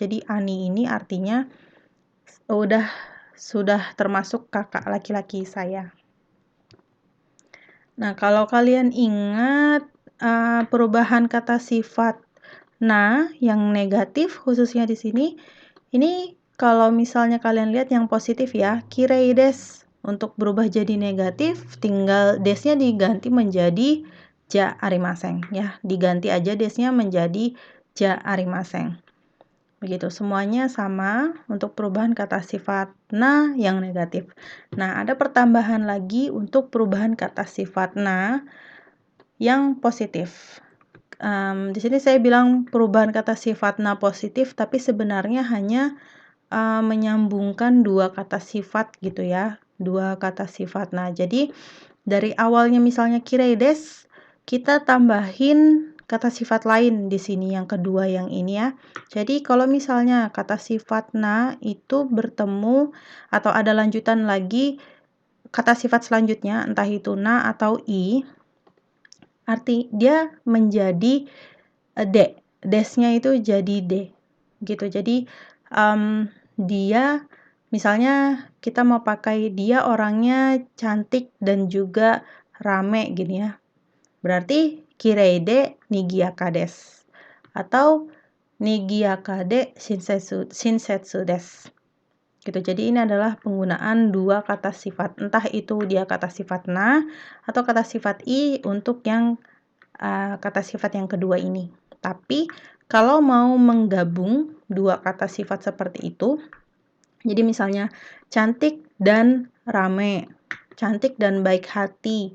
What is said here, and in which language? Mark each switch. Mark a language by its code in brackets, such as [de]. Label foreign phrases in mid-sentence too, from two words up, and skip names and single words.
[id] Jadi ani ini artinya udah sudah termasuk kakak laki-laki saya. Nah, kalau kalian ingat perubahan kata sifat na yang negatif khususnya di sini, ini kalau misalnya kalian lihat yang positif ya, [ja] きれいです. [id] Untuk berubah jadi negatif, tinggal desnya diganti menjadi [ja] じゃありません [id] ya. Diganti aja desnya menjadi [ja] じゃありません. [id] Begitu, semuanya sama untuk perubahan kata sifat na yang negatif. Nah, ada pertambahan lagi untuk perubahan kata sifat na yang positif. Di sini saya bilang perubahan kata sifat na positif, tapi sebenarnya hanya menyambungkan dua kata sifat gitu ya, dua kata sifat. Nah, jadi dari awalnya misalnya [ja] きれいです, [id] kita tambahin kata sifat lain di sini yang kedua yang ini ya. Jadi kalau misalnya kata sifat na itu bertemu atau ada lanjutan lagi kata sifat selanjutnya, entah itu na atau i, arti dia menjadi de, desnya itu jadi de gitu. Jadi dia misalnya kita mau pakai dia orangnya cantik dan juga rame gini ya. [ja] Berarti きれいでにぎやかです atau にぎやかでしんせつです. [id] Gitu. Jadi ini adalah penggunaan dua kata sifat, entah itu dia kata sifat na atau kata sifat i untuk yang kata sifat yang kedua ini. Tapi kalau mau menggabung dua kata sifat seperti itu, jadi misalnya cantik dan rame, cantik dan baik hati.